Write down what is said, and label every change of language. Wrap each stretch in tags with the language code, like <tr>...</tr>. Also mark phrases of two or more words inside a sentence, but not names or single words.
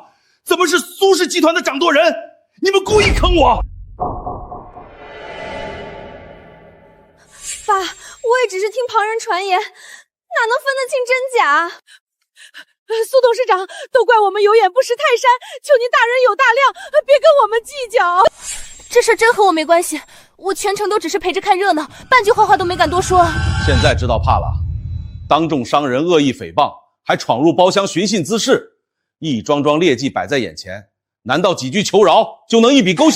<zh>怎麼是蘇氏集團的掌舵人？你們故意坑我！爸，我也只是聽旁人傳言，哪能分得清真假？蘇董事長，都怪我們有眼不識泰山，求您大人有大量，別跟我們計較。這事真和我沒關係，我全程都只是陪着看熱鬧，半句壞話都沒敢多說。現在知道怕了，當眾傷人惡意誹謗，還闖入包廂尋釁滋事，一樁樁劣跡擺在眼前，難道幾句求饒就能一筆勾銷？</zh>